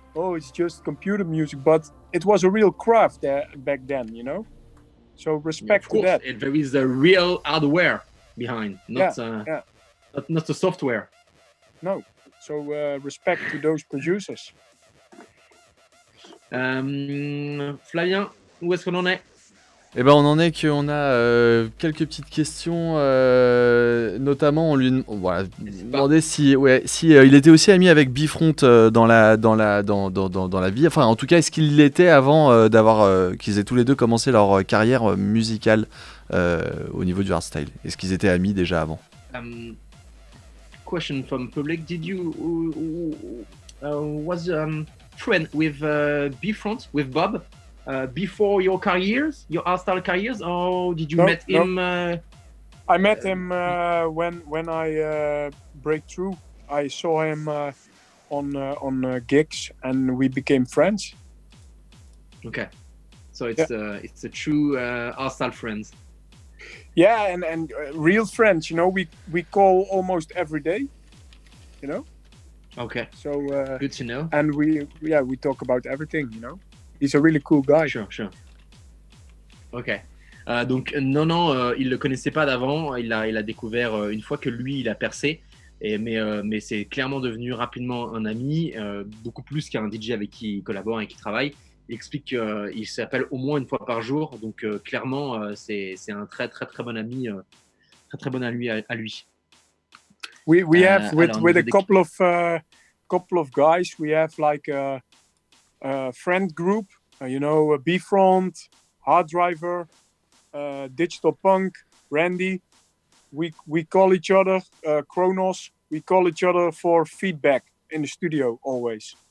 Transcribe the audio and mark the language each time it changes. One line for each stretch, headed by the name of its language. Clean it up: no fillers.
English: oh, it's just computer music, but it was a real craft back then, you know. So respect of to course, that. there is a real hardware behind, not the software. No, so respect to those producers.
French: Flavien, où est-ce qu'on en est? Eh ben, on en est qu'on a quelques petites questions, notamment on lui demandait si il était aussi ami avec Bifront dans la vie. Enfin, en tout cas, est-ce qu'il l'était avant qu'ils aient tous les deux commencé leur carrière musicale au niveau du hardstyle? Est-ce qu'ils étaient amis déjà avant?
English: Question from public: Did you was friend with Bifront, with Bob? Before your hardstyle careers, or did you met him? I met him when I break through. I saw him on gigs, and we became friends. Okay, so it's a true hardstyle friends. Yeah, and real friends. You know, we call almost every day. You know. Okay. So good to know. And we talk about everything. You know. He's a really cool guy. Sure. Ok.
French: Donc non, il le connaissait pas d'avant. Il a découvert une fois que lui, il a percé. Mais c'est clairement devenu rapidement un ami, beaucoup plus qu'un DJ avec qui il collabore et qui travaille. Il explique qu'il s'appelle au moins une fois par jour. Donc clairement, c'est un très très très bon ami, très bon à lui.
English: We have with a couple of guys. We have like friend group, Bfront, Hard Driver, Digital Punk, Randy. We call each other Kronos. We call each other for feedback in the studio always.